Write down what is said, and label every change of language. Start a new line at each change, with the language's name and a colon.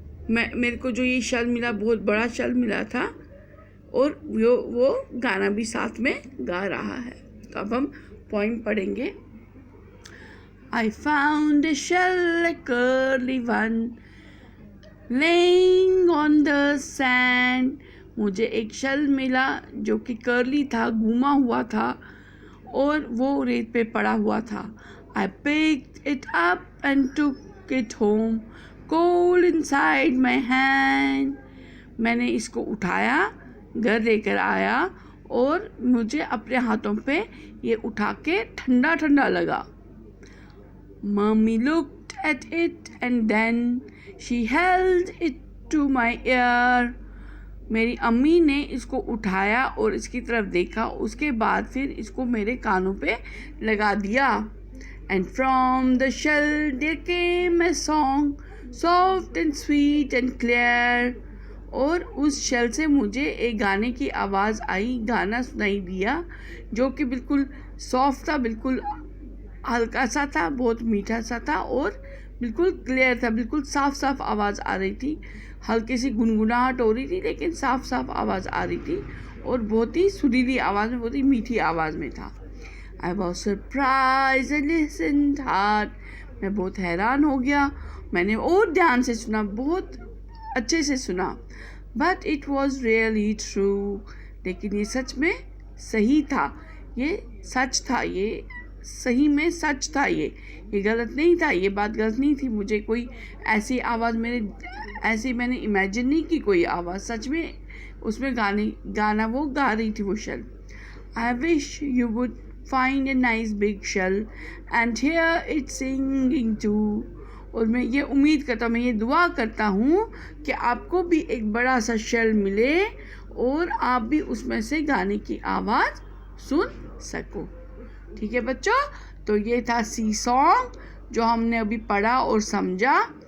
Hindi: मेरे को जो ये शल मिला, बहुत बड़ा शल मिला था, और वो गाना भी साथ में गा रहा है। तो अब हम पॉइंट पढ़ेंगे।
English: I found a shell, a curly one, laying on the sand.
Hindi: मुझे एक शल मिला जो कि कर्ली था, घूमा हुआ था, और वो रेत पे पड़ा हुआ था।
English: I picked it up and took it home, cold inside my hand.
Hindi: मैंने इसको उठाया, घर लेकर आया, और मुझे अपने हाथों पे ये उठा के ठंडा ठंडा लगा।
English: Mommy looked at it and then she held it to my ear.
Hindi: मेरी अम्मी ने इसको उठाया और इसकी तरफ देखा, उसके बाद फिर इसको मेरे कानों पे लगा दिया।
English: And from the shell there came a song, soft and sweet and clear.
Hindi: और उस शेल से मुझे एक गाने की आवाज़ आई, गाना सुनाई दिया, जो कि बिल्कुल सॉफ्ट था, बिल्कुल हल्का सा था, बहुत मीठा सा था, और बिल्कुल क्लियर था, बिल्कुल साफ साफ आवाज़ आ रही थी। हल्की सी गुनगुनाहट हो रही थी, लेकिन साफ साफ आवाज़ आ रही थी, और बहुत ही सुरीली आवाज़ में, बहुत ही मीठी आवाज़ में था।
English: I was surprised and listened hard.
Hindi: मैं बहुत हैरान हो गया, मैंने और ध्यान से सुना, बहुत अच्छे से सुना।
English: But it was really true.
Hindi: लेकिन ये सच में सही था, ये सच था, ये सही में सच था, ये गलत नहीं था, ये बात गलत नहीं थी। मुझे कोई ऐसी आवाज़ ऐसी मैंने इमेजिन नहीं की, कोई आवाज़ सच में उसमें गाना वो गा रही थी वो shell.
English: I wish you would find a nice big shell and hear it singing too.
Hindi: और मैं ये उम्मीद करता हूँ, मैं ये दुआ करता हूँ कि आपको भी एक बड़ा सा शेल मिले और आप भी उसमें से गाने की आवाज़ सुन सको। ठीक है बच्चों, तो ये था सी सॉन्ग जो हमने अभी पढ़ा और समझा।